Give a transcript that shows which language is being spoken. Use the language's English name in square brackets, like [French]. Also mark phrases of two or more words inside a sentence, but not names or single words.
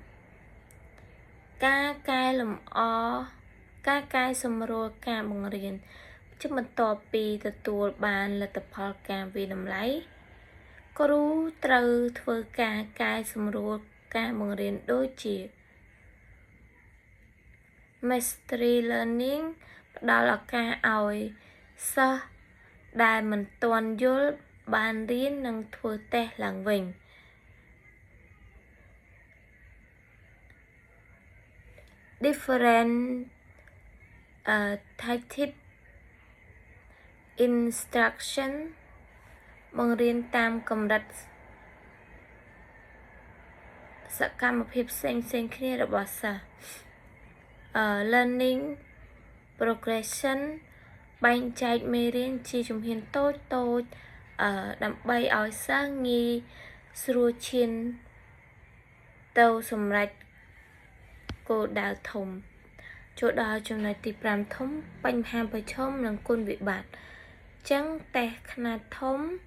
[Khmer] ការកែលម្អការកែសម្រួលការបង្រៀនជាបន្ទាប់ពីទទួលបានលទ្ធផលការវិតម្លៃគ្រូត្រូវធ្វើការកែសម្រួលការបង្រៀនដូចជា [English] Mastery Learning [Khmer] ផ្ដល់ឱកាសឲ្យសិស្សដែលមិនទាន់យល់បានរៀននិងធ្វើតេស្តឡើងវិញ Different [English] type instruction [Khmer] បង្រៀនតាមកម្រិតសកម្មភាពផ្សេងគ្នារបស់សិស្ស [English] Learning progression [Khmer] បែងចែកមេរៀនជាជំហានតូចដើម្បីឲ្យសិស្សងាយស្រួលឈានទៅសម្រេចគោលដៅធំចូលដល់ចំណុចទី5ធំបញ្ហាប្រឈមនិងគុណវិបត្តិចឹងតេស្តខ្នាតធំ